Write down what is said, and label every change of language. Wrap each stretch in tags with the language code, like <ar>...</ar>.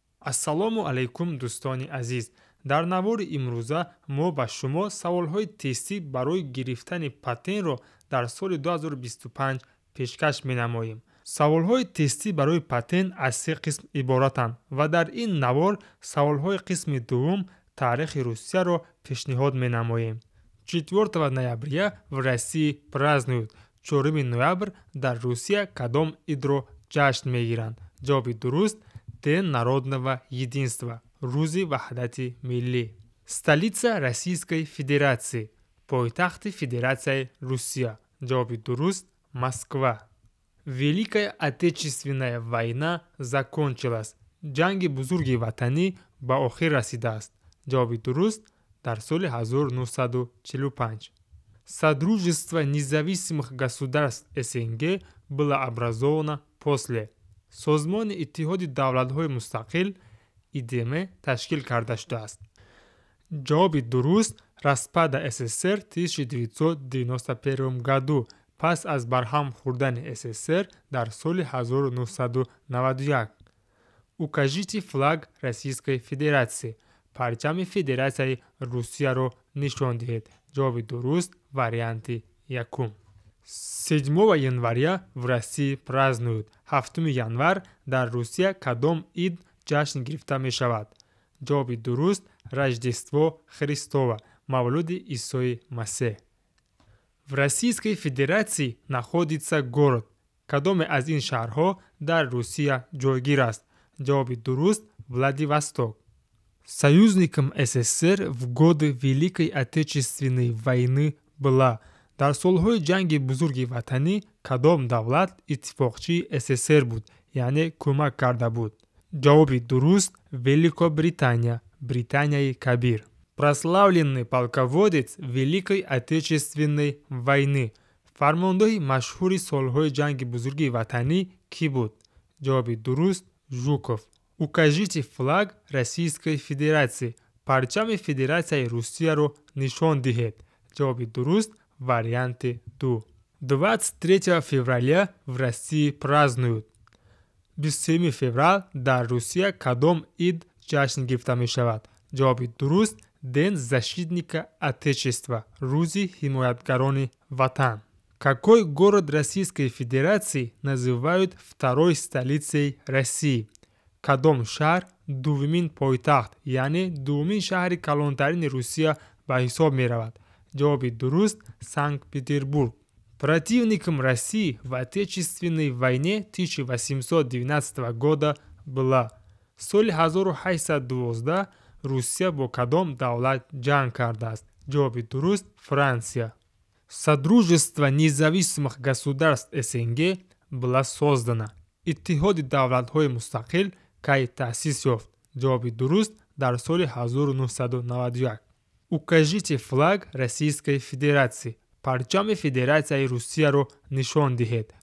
<tg>ассалому алайкум дӯстони азиз, дар навори имрӯза мо ба шумо саволҳои тестӣ барои гирифтани патентро дар соли 2025 пешкаш менамоем. саволҳои тестӣ барои патент аз 3 қисм иборатанд ва дар ин навор саволҳои қисми дуввум таърихи Русияро пешниҳод менамоем.</tg> <ru>4 ноября в России празднуют.</ru> <tg>4 ноябр дар Русия кадом идро ҷашн мегиранд? ҷавоби дуруст:</tg> <ru>Ден народного единства,</ru> <tg>рӯзи ваҳдати миллӣ.</tg> <ru>столица Российской Федерации,</ru> <tg>пойтахти Федерацияи Русия. ҷавоби дуруст:</tg> <ru>Москва. Великая Отечественная война закончилась.</ru> <tg>ҷанги бузурги ватанӣ ба охир расидааст. ҷавоби дуруст: дар соли 1945.</tg> <ru>Содружество независимых государств СНГ было образовано после.</ru> <tg>созмони иттиҳоди давлатҳои мустақил ИДМ ташкил карда шудааст. ҷавоби дуруст:</tg> <ru>распада СССР 1991 году,</ru> <tg>пас аз барҳам хӯрдани СССР дар соли 1991.</tg> <ru>Укажите флаг Российской Федерации.</ru> <tg>парчами Федерацияи Русияро нишон диҳед. ҷавоби дуруст: варианти якум.</tg> <ru>7 января в России празднуют.</ru> <tg>7 январ дар Русия кадом ид ҷашн гирифта мешавад? ҷавоби дуруст:</tg> <ru>Рождество Христово,</ru> <tg>мавлуди Исои Масеҳ.</tg> <ru>В Российской Федерации находится город.</ru> <tg>кадоме аз ин шаҳрҳо дар Русия ҷойгир аст? ҷавоби дуруст: Владивосток.</tg> <ru>Союзником СССР в годы Великой Отечественной войны была.</ru> <tg>дар солҳои ҷанги бузурги ватанӣ кадом давлат иттифоқчии СССР буд, яъне кӯмак карда буд? ҷавоби дуруст: Великобритания, Британияи Кабир.</tg> <ru>Прославленный полководец Великой Отечественной войны.</ru> <tg>фармондоҳи машҳури солҳои ҷанги бузурги ватанӣ кӣ буд? ҷавоби дуруст: Жуков.</tg> <ru>Укажите флаг Российской Федерации.</ru> <tg>парчами Федерацияи Русияро нишон диҳед. ҷавоби дуруст: варианти 2.</tg> <ru>23 февраля в России празднуют.</ru> <tg>27 феврал дар Русия кадом ид ҷашн гирифта мешавад? ҷавоби дуруст:</tg> <ru>Ден защитника Отечества,</ru> <tg>рӯзи ҳимоятгарони ватан.</tg> <ru>Какой город Российской Федерации называют второй столицей России?</ru> <tg>кадом шаҳр дуввумин пойтахт, яъне дуввумин шаҳри калонтарини Русия ба ҳисоб меравад? ҷавоби дуруст: Санкт-Петербург.</tg> <ru>Противником России в Отечественной войне 1812 года была.</ru> <tg>соли 1812 Русия бо кадом давлат ҷанг кардааст? ҷавоби дуруст Франсия.</tg> <ru>Содружество независимых государств СНГ была создана.</ru> <tg>Иттиҳоди давлатҳои мустақил кай таъсис ёфт? ҷавоби дуруст дар соли 1991.</tg> <ru>Укажите флаг Российской Федерации.</ru> <tg>Парчами Федерацияи Русияро нишон диҳед.</tg>